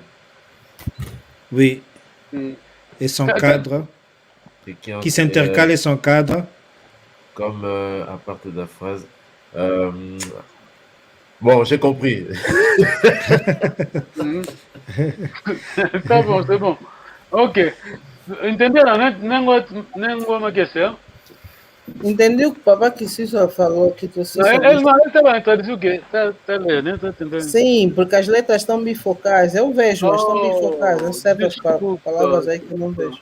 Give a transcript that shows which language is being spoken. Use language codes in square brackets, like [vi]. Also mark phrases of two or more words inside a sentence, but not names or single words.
[fr] Oui. Et son cadre. Qui s'intercale et son cadre. Comme à partir de la phrase. Bon, j'ai compris. C'est bon. Ok. [pt] Entenderam [fr] ma question? [pt] Entendeu o que o papai Kisiso falou? Que tu ele estava traduzindo o quê? Está lendo, né? Está tentando. Sim, porque as letras estão bifocais. Eu vejo, mas estão bifocais. Há certas palavras aí que eu não vejo.